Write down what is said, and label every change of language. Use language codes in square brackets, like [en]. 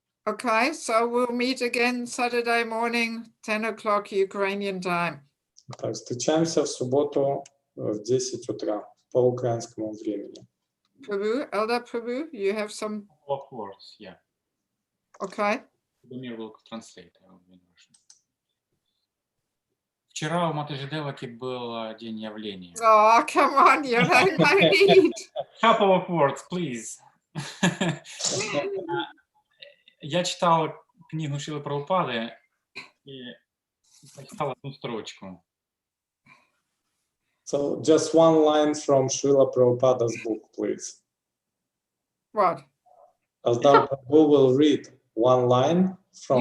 [en] Okay, so we'll meet again Saturday morning, 10 o'clock Ukrainian time. [ru] Так, встречаемся в субботу в 10 утра по украинскому времени. [en] Prabhu, Elder Prabhu, you have some... Of course, yeah. Okay. Дамир will translate. [ru] Вчера у Матаджи Деваки был день явления. [en] Oh, come on, you don't no need. Couple of words, please. [ru] Я читал книгу Шрилы Прабхупады и прочитал одну строчку. [en] So just one line from Srila Prabhupada's book, please. What? Asdar Prabhu will read one line from